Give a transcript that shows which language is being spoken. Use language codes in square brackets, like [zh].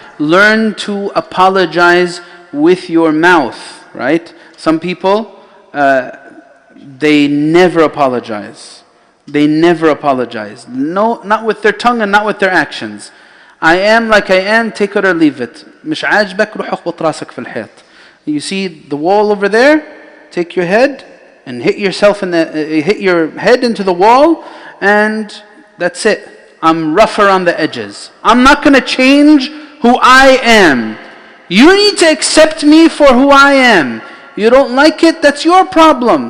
[en] Learn to apologize with your mouth, right? Some people, they never apologize. They never apologize. No, not with their tongue and not with their actions. I am like I am, take it or leave it. [ar] مش عاجبك روح اخبط راسك في الحيط. [en] You see the wall over there? Take your head and hit your head into the wall, and that's it. I'm rougher on the edges. I'm not going to change who I am. You need to accept me for who I am. You don't like it, that's your problem.